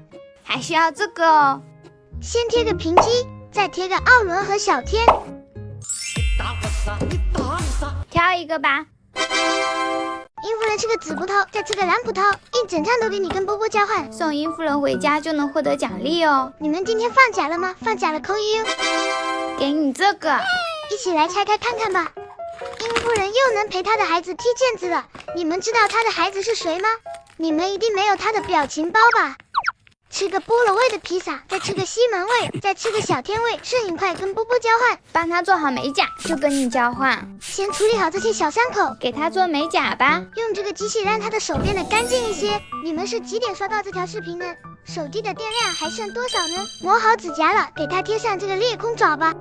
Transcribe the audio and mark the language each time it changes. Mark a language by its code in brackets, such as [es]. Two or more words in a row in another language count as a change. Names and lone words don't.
[zh] 還需要這個哦。先貼個平基，再貼個奧倫和小天。挑一個吧。殷夫人吃個紫葡萄，再吃個藍葡萄，一整串都給你跟波波交換。送殷夫人回家就能獲得獎勵哦。你們今天放假了嗎？放假了扣1哦。給你這個，一起來拆開看看吧。殷夫人又能陪她的孩子踢毽子了。你們知道她的孩子是誰嗎？你們一定沒有她的表情包吧？吃個菠蘿味的披薩，再吃個西門味，再吃個小天味，攝影快跟波波交換。幫他做好美甲就跟你交換。先處理好這些小傷口，給他做美甲吧。用這個機器讓他的手變得乾淨一些。你們是幾點刷到這條視頻呢？手機的電量還剩多少呢？磨好指甲了，給他貼上這個裂空爪吧。